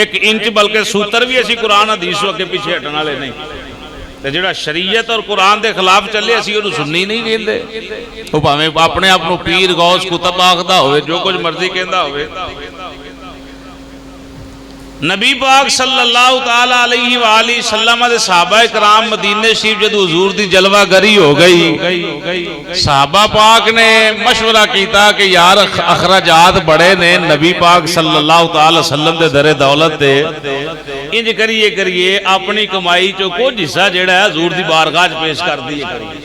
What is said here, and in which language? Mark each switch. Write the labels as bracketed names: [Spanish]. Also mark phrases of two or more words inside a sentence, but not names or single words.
[Punjabi] 1 انچ بلکہ سوتر بھی اسی قرآن حدیث اگے پچھے ہٹن والے نہیں. تے جہڑا شریعت اور قرآن دے خلاف چلے اسی اوہنوں سنی نہیں کہندے. او بھانویں اپنے آپ نوں پیر غوث قطب آکھدا ہووے، جو کجھ مرضی کہندا ہووے. نبی پاک [Arabic] صلى الله تعالى عليه وآله وسلم [Punjabi] دے صحابہ کرام مدینے شریف جدوں حضور دی جلوہ گری ہو گئی، صحابہ پاک نے مشورہ کیتا کہ یار اخراجات بڑے نے، نبی پاک [Arabic] صلى الله تعالى وسلم [Punjabi] دے درِ دولت دے انج کریے اپنی کمائی چوں کجھ حصہ جہڑا ہے حضور دی بارگاہ چ پیش کر دیئے.